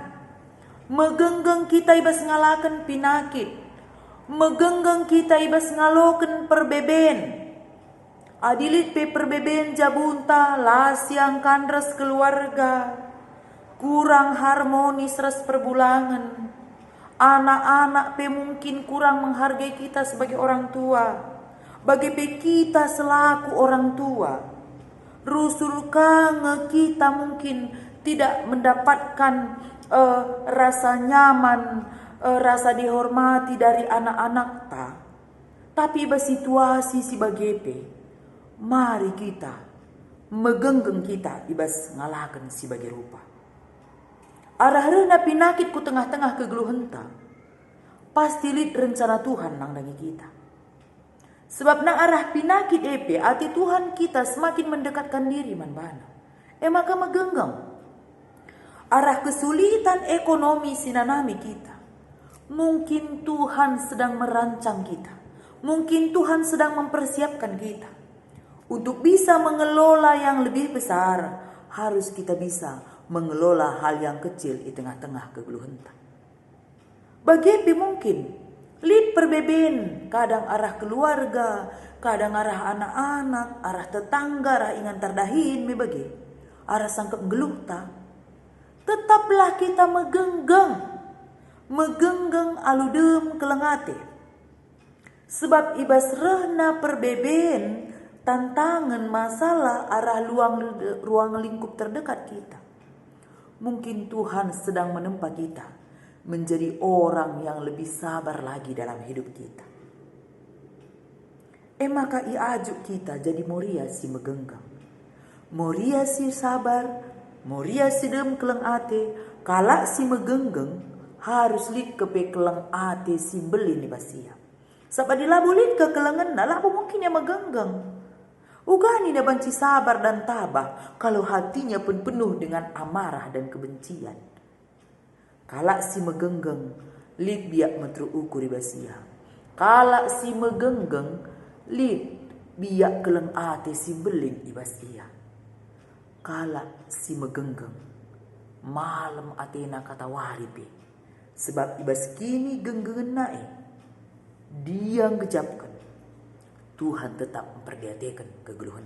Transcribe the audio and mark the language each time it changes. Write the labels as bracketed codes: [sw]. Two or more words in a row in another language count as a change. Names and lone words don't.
[btx] Megenggeng kita ibas ngalakan pinakit. Megenggeng kita ibas ngaloken perbeben. Adilit pe perbeben jabunta lasiang kandres keluarga. [id] Kurang harmonis ras perbulangan. Anak-anak pe mungkin kurang menghargai kita sebagai orang tua. Bagi pe kita selaku orang tua. Rusul kange kita mungkin tidak mendapatkan rasa nyaman, rasa dihormati dari anak-anak ta. Tapi situasi [btx] si bagepe, mari kita megenggeng kita ibas ngalakan si bagi rupa. Arah rena pinakit ku tengah-tengah kegeluhenta. Pasti lit rencana Tuhan nang dangi kita. Sebab nang arah pinakit ati Tuhan [id] kita semakin mendekatkan diri [btx] man bana. Maka megenggeng. Arah kesulitan ekonomi sinanami kita. [id] Mungkin Tuhan sedang merancang kita. Mungkin Tuhan sedang mempersiapkan kita. Untuk bisa mengelola yang lebih besar, harus kita bisa mengelola hal yang kecil [btx] di tengah-tengah kegeluhenta. Bagepi mungkin lid perbeben, kadang arah keluarga, kadang arah anak-anak, arah tetangga, arah ingan tardahin bagi arah sangkep geluhta. Tetaplah kita megenggeng aludem kelengate. Sebab ibas rehna perbeben [id] tantangan masalah [btx] arah [id] ruang lingkup terdekat kita. Mungkin Tuhan sedang menempa kita menjadi orang yang lebih sabar lagi dalam hidup kita. [btx] Maka iajuk kita jadi Moria si megenggam. Moria si sabar, moria si dem keleng ate, kalak si megenggeng, harus lit kepe keleng ate si beli ni basia. Sebab dilabu lit ke kelengan na labu mungkin ya megenggeng. Ugani na banci [id] sabar dan tabah, kalau hatinya pun penuh dengan amarah dan kebencian. [btx] Kalak si megenggeng, lit biak metru ukur di basia. Kalak si megenggeng, lit biak keleng ate si belin di basia. Kalak si megenggeng, malam atena kata waripe, sebab ibas kini genggengen nae, dia ngejapkan, [id] Tuhan tetap memperhatikan kegeluhan.